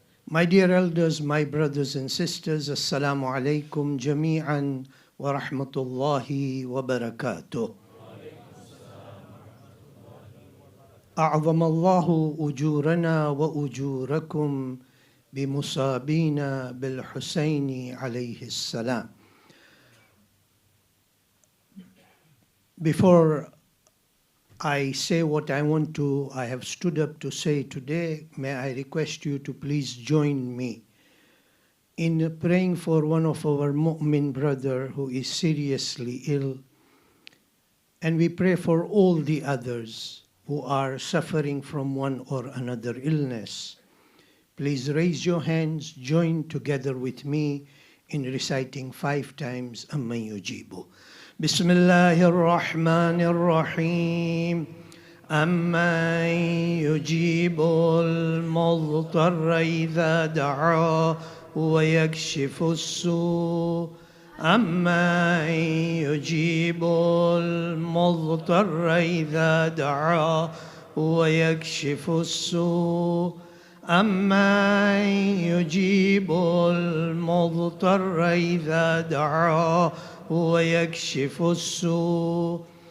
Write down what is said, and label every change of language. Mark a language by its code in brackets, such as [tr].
[en] My dear elders, my brothers and sisters, [ar] Assalamu alaikum jami'an wa rahmatullahi wa barakatuh. أعظم الله أجورنا وأجوركم بمصابين بالحسين عليه السلام. [en] Before I say what I have stood up to say today, may I request you to please join me in praying for one of our mu'min brother who is seriously ill. And we pray for all the others who are suffering from one or another illness. Please raise your hands, join together with me in reciting 5 times Amma Yujibu. [ar] بسم الله الرحمن الرحيم أمن يجيب المضطر إذا دعاه ويكشف السوء أمن يجيب المضطر إذا دعاه ويكشف السوء أمن يجيب المضطر إذا دعاه ويكشف السوء